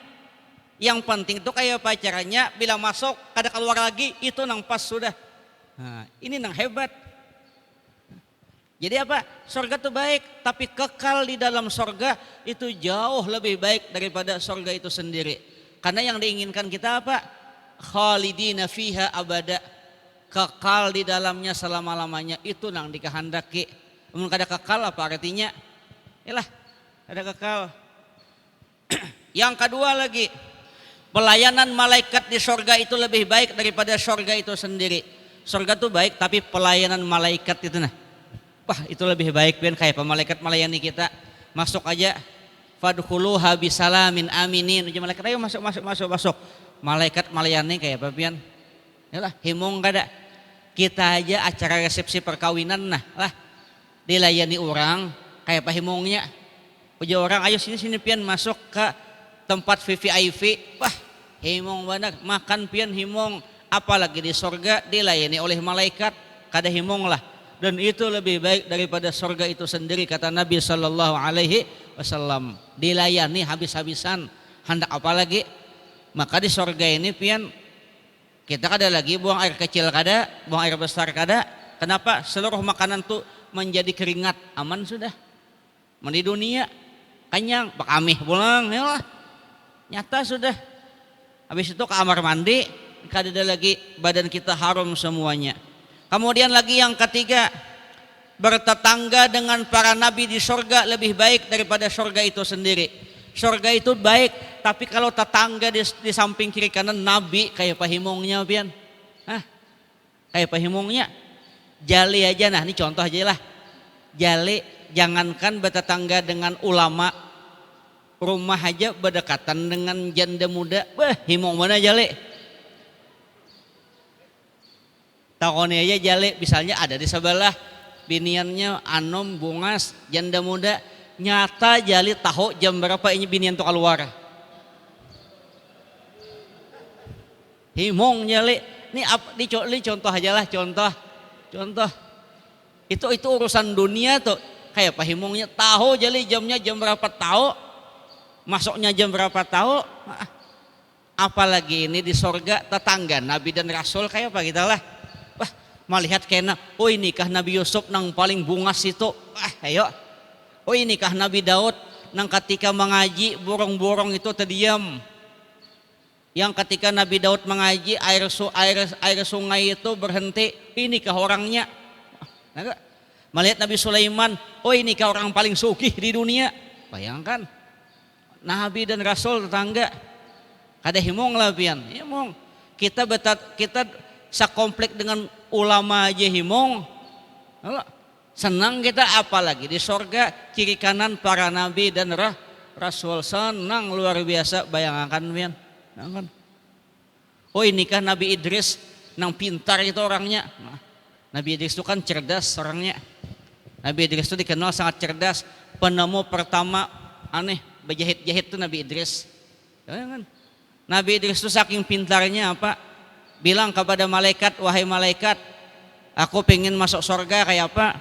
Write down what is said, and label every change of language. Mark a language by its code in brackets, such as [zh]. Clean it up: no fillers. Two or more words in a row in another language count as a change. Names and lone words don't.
[id] Yang penting itu kayak pacarannya, bila masuk kada keluar lagi itu nang pas sudah. Nah, ini nang hebat. Jadi apa? Surga itu baik, tapi kekal di dalam surga itu jauh lebih baik daripada surga itu sendiri. Karena yang diinginkan kita apa? [ar] Khalidina fiha abada. [id] Kekal di dalamnya selama-lamanya, itu nang dikehendaki. Namun kada kekal apa artinya? [bjn] Yalah, kada kekal. [id] Yang kedua lagi, pelayanan malaikat di surga itu lebih baik daripada surga itu sendiri. Surga itu baik, tapi pelayanan malaikat itu nah. Wah, itu lebih baik pian kayak malaikat melayani kita. Masuk aja. [ar] Fadkhuluha bisalamin aminin. [bjn] Uji malaikat ayo masuk. [id] Malaikat melayani kayak apa pian? [bjn] Yalah, himung kada. [id] Kita aja acara resepsi perkawinan nah lah dilayani orang kayak apa himungnya. [bjn] Uji orang ayo sini pian masuk ke tempat VVIP. Wah, himung benar. Makan pian himung. [id] Apalagi di surga dilayani oleh malaikat kada himung lah. Dan itu lebih baik daripada surga itu sendiri kata Nabi [ar] sallallahu alaihi wasallam. [id] Dilayani habis-habisan. Hendak apa lagi? Maka di surga ini pian kita kada lagi buang air kecil kada, buang air besar kada. Kenapa? Seluruh makanan tuh menjadi keringat, aman sudah. [bjn] Di dunia kenyang, bakamih pulang, ya lah. [id] Nyata sudah. Habis itu ke kamar mandi, kada lagi badan kita harum semuanya. Kemudian lagi yang ketiga, bertetangga dengan para nabi di surga lebih baik daripada surga itu sendiri. Surga itu baik, tapi kalau tetangga di samping kiri kanan nabi kayak pahimungnya pian. [bjn] Kayak pahimungnya. [id] Jali aja, nah ini contoh aja lah. Jali, jangankan bertetangga dengan ulama, rumah aja berdekatan dengan janda muda, himung mana jali. [bjn] Takoni aja jali, misalnya ada di sebelah biniannya anom bungas janda muda, nyata jali tahu jam berapa ini binian tuh keluar. Himung jali. [id] Ini contoh aja lah, contoh. Itu urusan dunia tuh. Kayak Pak Himungnya tahu jali jamnya jam berapa tahu, masuknya jam berapa tahu. Apalagi ini di sorga tetangga Nabi dan Rasul kayak apa kita lah. Wah, melihat kena, oh inikah Nabi Yusuf nang paling bungas itu. Ayo. Oh inikah Nabi Daud nang ketika mengaji borong-borong itu terdiam. Yang ketika Nabi Daud mengaji air sungai itu berhenti, inikah orangnya? Melihat Nabi Sulaiman, oh inikah orang paling sugih di dunia? [bjn] Bayangkan, Nabi dan Rasul tetangga, kada himung lah pian, himung. [id] Kita sakomplek dengan ulama aja himung, senang kita apalagi di sorga kiri kanan para Nabi dan Rasul, senang luar biasa. Bayangkan pian. Oh inikah Nabi Idris nang pintar itu orangnya. Nabi Idris itu kan cerdas orangnya. Nabi Idris itu dikenal sangat cerdas. Penemu pertama berjahit-jahit itu Nabi Idris. Nabi Idris itu saking pintarnya apa? Bilang kepada malaikat, wahai malaikat, aku pengen masuk surga kayak apa?